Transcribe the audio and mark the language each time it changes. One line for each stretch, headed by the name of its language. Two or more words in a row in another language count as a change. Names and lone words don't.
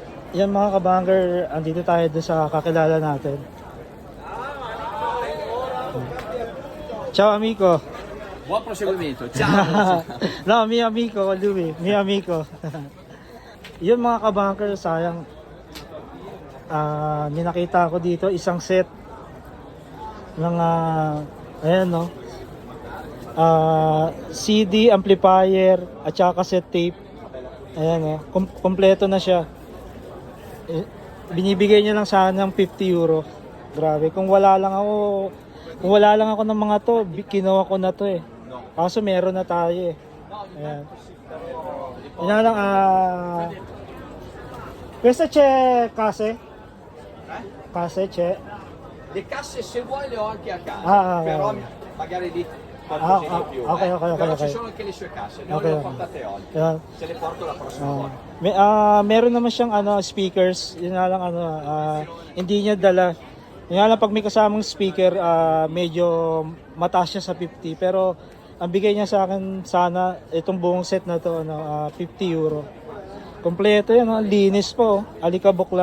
Filipino: Yan mga kabanger, andito tayo doon sa kakilala natin.
Italian: Ciao amico. Buon proseguimento. Ciao. No, mi amico, lui, mi amico.
Filipino: Yun mga kabanger, sayang. Ninakita ko dito isang set ng ayan no.
English: CD amplifier
Filipino: at saka
English: cassette tape.
Filipino: Ayan kompleto na siya. Binibigay niya lang sana ng 50 euro. Grabe, kung wala lang ako ng mga to, kinuha ko na to eh. Kaso meron na tayo eh. Ayan. Yan lang
Italian: questa c'è case? Case c'è? Le casse se vuoi le ho anche a casa, però okay. magari lì qualcosina in più. Okay. Però ci sono anche le sue casse, non le ho portate oggi. Ayan. Se le porto la prossima volta.
Filipino: Meron naman siyang speakers, yun nga lang hindi niya dala. Yun nga lang pag may kasamang speaker, medyo mataas siya sa 50, pero ang bigay niya sa akin sana itong buong set na to 50 euro. Kompleto yan, linis po, alikabok lang.